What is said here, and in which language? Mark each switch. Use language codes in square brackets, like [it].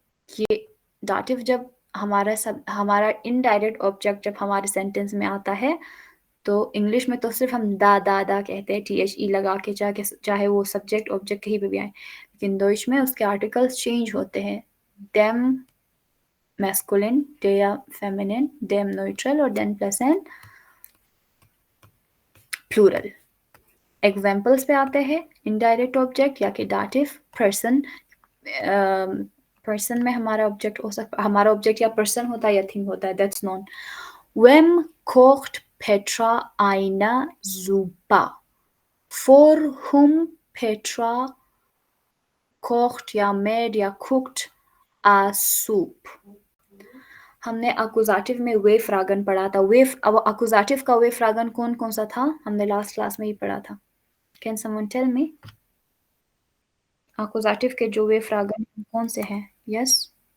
[hi] ये डाटिव जब हमारा इनडायरेक्ट ऑब्जेक्ट जब हमारे सेंटेंस में आता है तो इंग्लिश में तो सिर्फ हम दा कहते हैं, THE लगा के, चाहे वो सब्जेक्ट ऑब्जेक्ट कहीं पे भी आए, लेकिन डॉइच में उसके आर्टिकल्स चेंज होते हैं, them masculine, डेया feminine, them neutral और then plus N plural. Examples पे आते हैं। इनडायरेक्ट ऑब्जेक्ट या कि डाटिव, पर्सन, पर्सन में हमारा ऑब्जेक्ट हो सकता, हमारा ऑब्जेक्ट या पर्सन होता है या थिंग होता है, that's non. [de] Wem kocht Petra eine Suppe? [en] For whom Petra kocht या made या cooked a soup? [hi] हमने अकुजाटिव में वे फ्रागन पढ़ा था। अब अकुजाटिव का वे फ्रागन कौन कौन सा था? हमने लास्ट क्लास में ही पढ़ा था। [en] Can someone tell me? [hi] अकुजाटिव के जो वे फ्रागन कौन से हैं? [en] yes